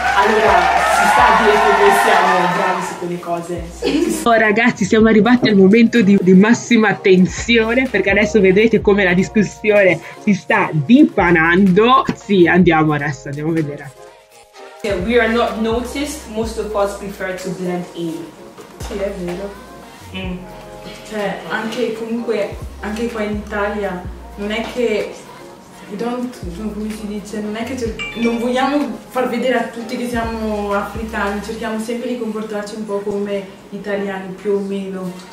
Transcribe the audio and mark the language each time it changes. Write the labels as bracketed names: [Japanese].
[Italian] Allora si sta a dire che noi siamo bravi su quelle cose. Oh, ragazzi, siamo arrivati al momento di massima tensione, perché adesso vedrete come la discussione si sta dipanando. Sì, andiamo a vedere. [English] We are not noticed, most of us prefer to blend in. [Italian] Sì, è vero. Cioè, anche comunque, anche qua in Italia, non è che come si dice, non è che non vogliamo far vedere a tutti che siamo africani, cerchiamo sempre di comportarci un po' come italiani più o meno.